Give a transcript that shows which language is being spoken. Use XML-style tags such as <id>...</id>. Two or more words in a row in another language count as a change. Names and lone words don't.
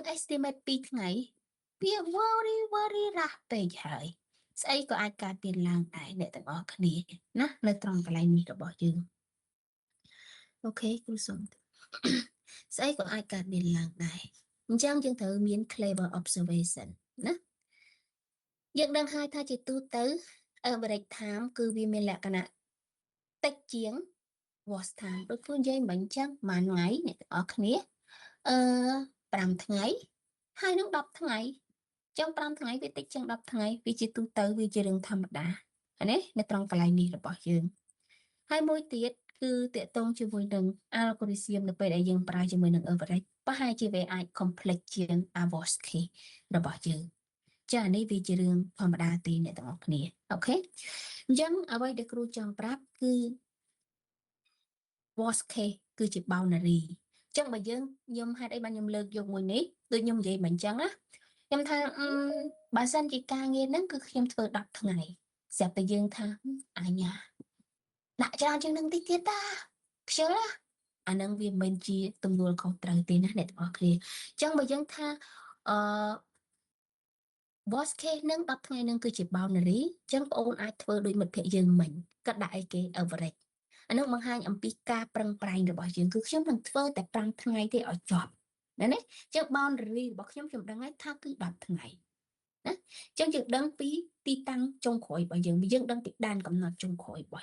<km>estimate 2ថ្ងៃវា very រ៉ាស់ពេកហើយស្អីក៏អាចកើតមានឡើងដែរអ្នកទាំងអស់គ្នាណានៅត្រង់កន្លែងនេះរបស់យើងអូខេគ្រូសុំស្អីក៏អាចកើតមានឡើងដែរអញ្ចឹងយើងត្រូវមាន</km> <en>clever observation</en> <km>ណាយើងដឹងហើយថាជាទូទៅ</km> <en>average time</en> <km>គឺវាមានលក្ខណៈតិចជាង</km> <en>worst time</en> <km>ដូចគ្រូនិយាយមិញអញ្ចឹងមួយថ្ងៃអ្នកទាំងអស់គ្នាអឺ 5ថ្ងៃហើយនឹង10ថ្ងៃចឹង5ថ្ងៃវាតិចជាង10ថ្ងៃវាជាទូទៅវាជារឿងធម្មតាហើយណានៅត្រង់កន្លែងនេះរបស់យើងហើយមួយទៀតគឺតកតងជាមួយនឹង algorithm នៅពេលដែលយើងប្រើជាមួយនឹង average ប្រហែលជាវាអាច complex ជាង</km> <en>worst case</en> <km>របស់យើងចានេះវាជារឿងធម្មតាទេអ្នកទាំងអស់គ្នាអូខេអញ្ចឹងអ្វីដែលគ្រូចង់ប្រាប់គឺ</km> <en>worst case</en> <km>គឺជា boundary អញ្ចឹងបើយើងខ្ញុំហេតុអីបានខ្ញុំលើកយកមួយនេះដូចខ្ញុំនិយាយមិនអញ្ចឹងណាខ្ញុំថាបើសិនជាការងារហ្នឹងគឺខ្ញុំធ្វើ10ថ្ងៃស្រាប់តែយើងថាអញ្ញាដាក់ច្រើនជាងនឹងតិចទៀតតាខ្ជិលណាអាហ្នឹងវាមិនជាទំនួលខុសត្រូវទេណាអ្នកទាំងអស់គ្នាអញ្ចឹងបើយើងថាអឺ</km> <en>worst case</en> <km>ហ្នឹង10ថ្ងៃហ្នឹងគឺជា boundary អញ្ចឹងបងអូនអាចធ្វើដូចមិត្តភក្តិយើងមិញគាត់ដាក់អីគេ average អានោះបង្ហាញអំពីការប្រឹងប្រែងរបស់យើងគឺខ្ញុំនឹងធ្វើតែ5ថ្ងៃទេឲ្យចប់ណាណាអញ្ចឹង boundary របស់ខ្ញុំដឹងហើយថាគឺ10ថ្ងៃណាអញ្ចឹងយើងដឹងពីទីតាំងចុងក្រោយរបស់យើងយើងដឹងពីដែនកំណត់ចុងក្រោយរបស់</km>